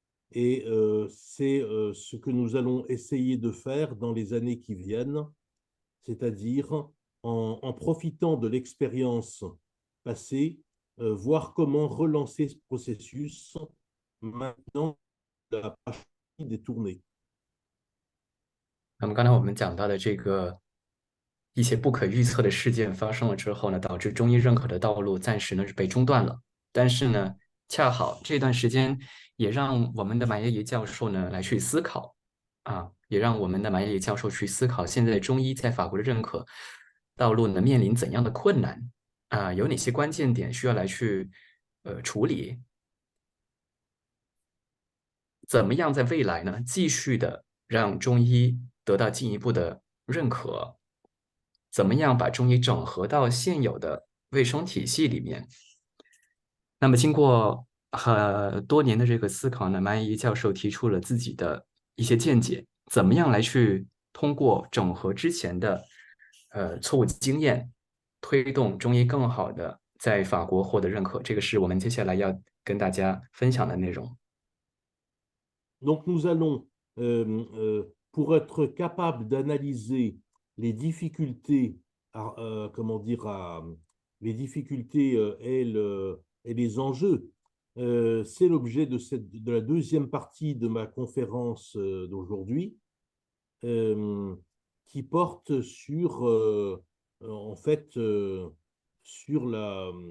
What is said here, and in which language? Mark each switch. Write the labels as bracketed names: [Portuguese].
[French] Et c'est ce que nous allons essayer de faire dans les années qui viennent, c'est-à-dire en profitant de l'expérience passée, voir comment relancer ce processus maintenant la page détournée. [Chinese] 那么刚才我们讲到的这个一些不可预测的事件发生了之后呢，导致中医认可的道路暂时呢是被中断了。但是呢，恰好这段时间也让我们的马耶爷教授呢来去思考啊，也让我们的马耶爷教授去思考现在中医在法国的认可道路呢面临怎样的困难啊？有哪些关键点需要来去处理？怎么样在未来呢继续的让中医得到进一步的认可？怎么样把中医整合到现有的卫生体系里面？那么经过很多年的这个思考呢，马怡教授提出了自己的一些见解，怎么样来去通过整合之前的错误经验，推动中医更好的在法国获得认可，这个是我们接下来要跟大家分享的内容。 [French] Donc nous allons, pour être capable d'analyser les difficultés, comment dire, les difficultés et les enjeux, c'est l'objet de la deuxième partie de ma conférence d'aujourd'hui, qui porte sur, en fait, sur la